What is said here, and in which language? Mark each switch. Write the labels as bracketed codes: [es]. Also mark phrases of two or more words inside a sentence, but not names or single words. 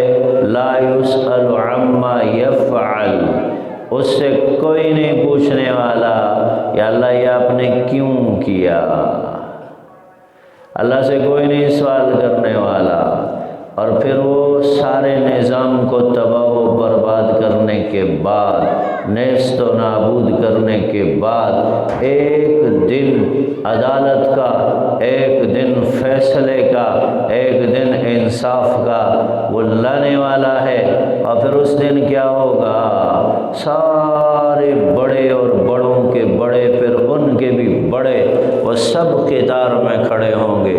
[ar] لا یسأل عما یفعل، [ur] اس سے کوئی نہیں پوچھنے والا یا اللہ یہ آپ نے کیوں کیا. اللہ سے کوئی نہیں سوال کرنے والا. اور پھر وہ سارے نظام کو تباہ و برباد کرنے کے بعد، نیست و نابود کرنے کے بعد، ایک دن عدالت کا، ایک دن فیصلے کا، ایک دن انصاف کا وہ لانے والا ہے. اور پھر اس دن کیا ہوگا؟ سارے بڑے اور بڑوں کے بڑے، پھر ان کے بھی بڑے، وہ سب قطار میں کھڑے ہوں گے.